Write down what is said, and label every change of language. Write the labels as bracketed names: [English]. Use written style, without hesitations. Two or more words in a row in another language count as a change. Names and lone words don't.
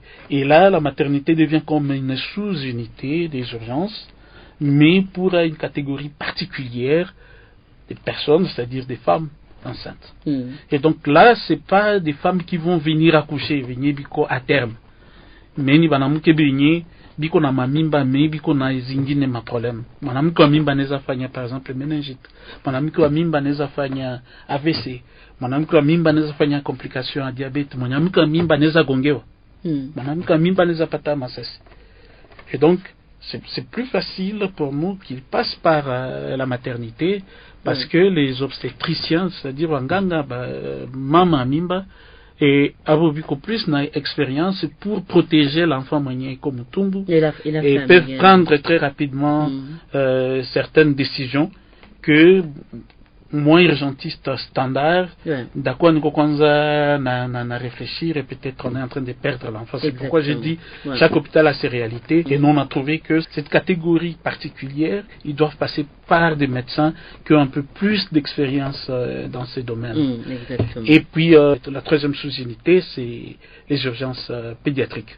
[French] Et là, la maternité devient comme une sous-unité des urgences, mais pour une catégorie particulière des personnes, c'est-à-dire des femmes enceintes. Et donc là, c'est pas des femmes qui vont venir accoucher, venir à terme. [Swahili] Mais ni banamuke benye biko na mamimba me biko na zingine ma problème. Mwanamke wa mimba anaweza fanya [French] par exemple meningite. [Swahili] Mwanamke wa mimba anaweza fanya AVC. Mwanamke wa mimba anaweza fanya complication ya diabete. Mwanamke wa mimba anaweza gongewa. Mwanamke wa mimba anaweza pata masasi. [French] Et donc c'est plus facile pour nous qu'ils passent par la maternité parce que les obstétriciens, c'est-à-dire [Swahili] wanganga mama mimba [French] et [Swahili] abo biko [French] plus na expérience pour protéger l'enfant moyen comme Tumbu et peuvent prendre très rapidement certaines décisions que moins urgentiste standard d'accord [Swahili] niko kwanza na [French] réfléchir et peut-être on est en train de perdre l'enfant. C'est pourquoi j'ai dit chaque hôpital a ses réalités et nous on a trouvé que cette catégorie particulière ils doivent passer par des médecins qui ont un peu plus d'expérience dans ces domaines. Et puis la troisième sous-unité c'est les urgences pédiatriques.